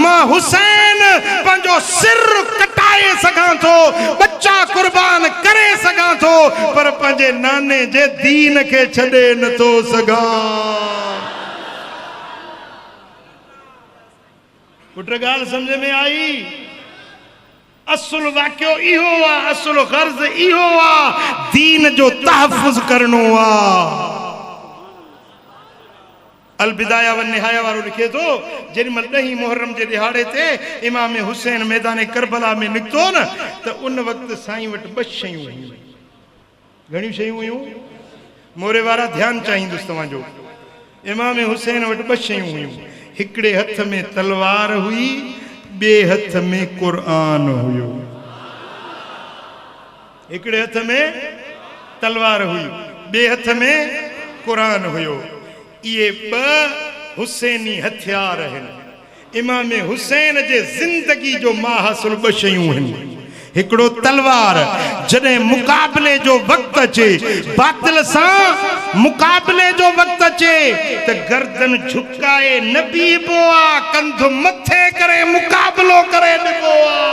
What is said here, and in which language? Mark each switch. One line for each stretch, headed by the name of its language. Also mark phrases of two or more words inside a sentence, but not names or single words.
Sindhi: मां हुसैन पंहिंजो सिर कटाए सघां थो, बच्चा कुर्बान करे सघां थो, पर पंहिंजे नाने जे दीन खे छॾे नथो सघां। पुट ॻाल्हि समझ में आई? असुल वाक़ियो इहो आहे, असुल गर्ज़ इहो आहे, दीन जो तहफ़ुज़ करणो आहे। अल बिदाया व निहाया वारो लिखे थो, जेॾीमहिल 10 मुहर्रम जे ॾिहाड़े ते इमाम हुसैन मैदान करबला में निकितो न, त उन वक़्तु साईं वटि 2 शयूं हुयूं। घणियूं शयूं हुयूं? मोरे वारा ध्यानु चाहींदुसि तव्हांजो। इमाम हुसैन वटि 2 शयूं हुयूं। हिकिड़े हथ में तलवार हुई, ॿिए हथ में क़ुरान हुयो। हिकिड़े हथ में तलवार हुई, ॿिए हथ में क़ुरान हुयो।
Hindi: ये 2 हुसैनी हथियार हैं।
Sindhi: इमाम हुसैन जे जिंदगी जो माहसुल ब शयूं हैं। हिकड़ो तलवार जॾहिं मुकाबले जो वक्त अचे, बातिल सां मुकाबले जो वक्त अचे त गर्दन झुकाए न बीबो आ, कंध मथे करे मुकाबलो करे निबो आ।